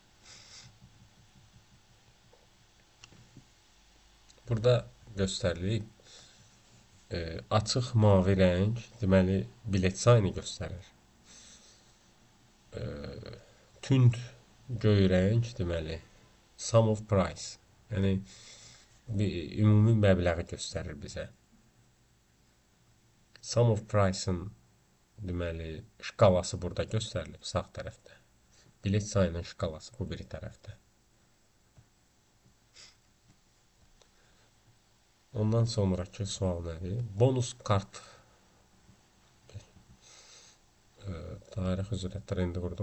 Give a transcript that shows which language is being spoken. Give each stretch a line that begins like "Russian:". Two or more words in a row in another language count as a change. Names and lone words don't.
Azerbaijani: Burada göstərilir, açıq mavi rəng, deməli, bilet sayını göstərir. Tünd göy rəng, deməli,
English: sum of price,
Azerbaijani: yəni ümumi məbləği göstərir bizə.
English: Sum of price-
Azerbaijani: ın deməli, şkalası burada göstərilib sağ tərəfdə. Bilet sayının şkalası bu biri tərəfdə. Ondan sonraki sual nədir? Bonus kart tarix üzrə trendi qurduq.